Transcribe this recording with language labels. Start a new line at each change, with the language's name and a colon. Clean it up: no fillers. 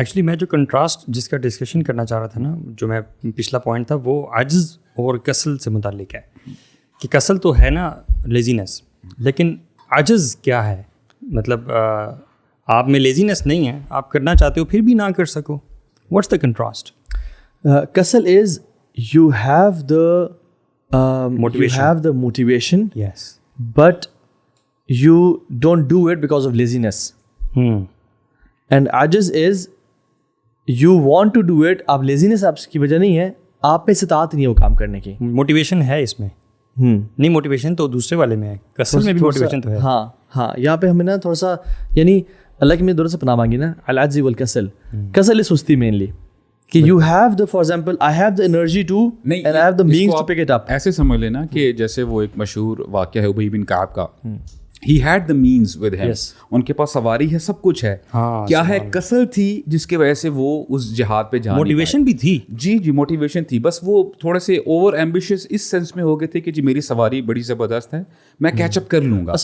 Urdu: Actually میں جو contrast جس کا ڈسکشن کرنا چاہ رہا تھا نا، جو میں پچھلا پوائنٹ تھا، وہ عجز اور کسل سے متعلق ہے. کہ کسل تو ہے نا لیزینس، لیکن عجز کیا ہے؟ مطلب آپ میں لیزینس نہیں ہے، آپ کرنا چاہتے ہو پھر بھی نہ کر سکو.
English: What's the contrast? کسل is you have the motivation yes but you don't do it because of laziness. And عجز is you want to do it,
Urdu: آپ laziness آپ کی وجہ نہیں ہے، آپ پہ استطاعت نہیں ہے وہ کام کرنے کی. موٹیویشن ہے اس میں نہیں، موٹیویشن تو دوسرے والے میں ہے، کسل میں بھی موٹیویشن تو ہے. ہاں یہاں پہ ہمیں نا تھوڑا سا، یعنی اللہ کی میں دور سے پناہ مانگی نا،
Arabic: العجز والکسل.
English: کسل is سستی mainly کہ you have the, for example I have the energy to and I have the means to pick it up.
Urdu: ایسے سمجھ لینا کہ جیسے وہ ایک مشہور واقعہ ہے ابی بن کعب کا،
English: he had the means with him.
Urdu: ان کے پاس سواری ہے، سب کچھ ہے. کیا ہے؟ کسل تھی جس کی وجہ سے وہ اس جہاد پہ جا. موٹیویشن بھی تھی، جی موٹیویشن تھی، بس وہ تھوڑے سے اوور ایمبیشیس اس سینس میں ہو گئے تھے کہ جی میری سواری بڑی زبردست ہے، میں کیچ اپ کر لوں گا.